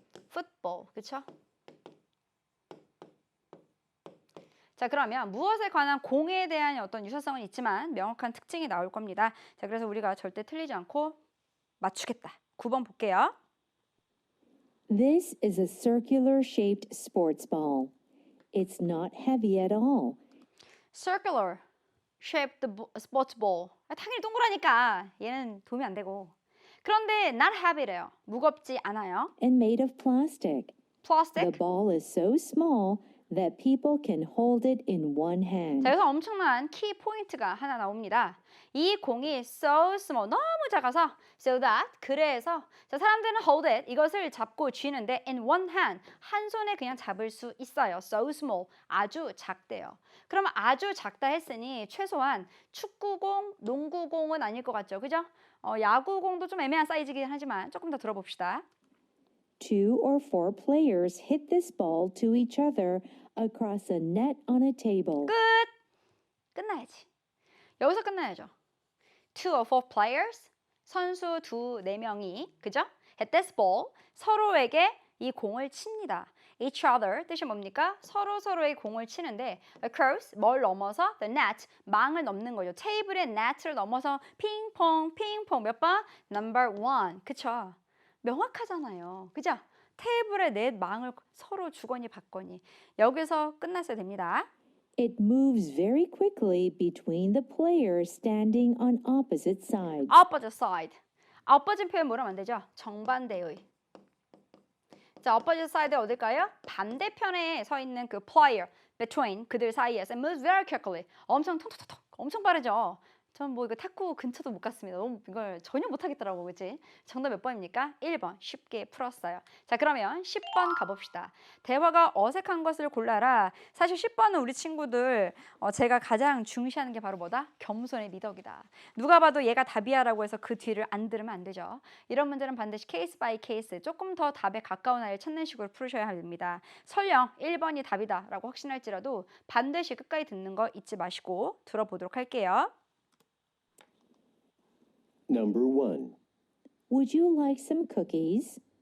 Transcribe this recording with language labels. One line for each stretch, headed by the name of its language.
Korean: 풋볼. 그쵸? 자, 그러면 무엇에 관한 공에 대한 어떤 유사성은 있지만 명확한 특징이 나올 겁니다. 자, 그래서 우리가 절대 틀리지 않고 맞추겠다. 9번 볼게요.
English: This is a circular shaped sports ball. It's not heavy at all. circular shaped sports ball.
Korean: 당연히 동그라니까 얘는 도움이 안 되고. 그런데
English: not heavy
Korean: 래요. 무겁지 않아요.
English: And made of plastic. plastic. The ball is so small that people can hold it in one hand.
Korean: 자, 여기서 엄청난 키 포인트가 하나 나옵니다. 이 공이 so small, 너무 작아서 so that, 그래서 자, 사람들은
English: hold it,
Korean: 이것을 잡고 쥐는데
English: in one hand,
Korean: 한 손에 그냥 잡을 수 있어요. so small, 아주 작대요. 그럼 아주 작다 했으니 최소한 축구공, 농구공은 아닐 것 같죠, 그죠? 야구공도 좀 애매한 사이즈이긴 하지만 조금 더 들어봅시다.
English: 2 or 4 players hit this ball to each other across a net on a table.
Korean: 끝나야지. 여기서 끝나야죠.
English: 2 or 4 players,
Korean: 선수 4명이, 그죠?
English: hit this ball,
Korean: 서로에게 이 공을 칩니다. each other 뜻이 뭡니까? 서로의 공을 치는데 across, 뭘 넘어서? the net, 망을 넘는 거죠. 테이블의 net을 넘어서 핑퐁, 핑퐁 몇 번?
English: number 1,
Korean: 그쵸? 명확하잖아요. 그죠? 테이블의 넷 망을 서로 주거니 받거니. 여기서 끝났어야 됩니다.
English: It moves very quickly between the players standing on opposite sides. opposite side.
Korean: opposite 표현 뭐라면 안 되죠? 정반대의. 자, opposite side 어딜까요? 반대편에 서 있는 그 player, between, 그들 사이에서
English: moves very quickly.
Korean: 엄청 톡톡톡, 엄청 빠르죠? 전 뭐 이거 탁구 근처도 못 갔습니다. 너무 이걸 전혀 못 하겠더라고, 그치? 정답 몇 번입니까? 1번. 쉽게 풀었어요. 자, 그러면 10번 가봅시다. 대화가 어색한 것을 골라라. 사실 10번은 우리 친구들 제가 가장 중시하는 게 바로 뭐다? 겸손의 미덕이다. 누가 봐도 얘가 답이야라고 해서 그 뒤를 안 들으면 안 되죠. 이런 문제는 반드시 케이스 바이 케이스, 조금 더 답에 가까운 아이를 찾는 식으로 풀으셔야 합니다. 설령 1번이 답이다라고 확신할지라도 반드시 끝까지 듣는 거 잊지 마시고 들어보도록 할게요.
English: Number 1. Would you like some cookies?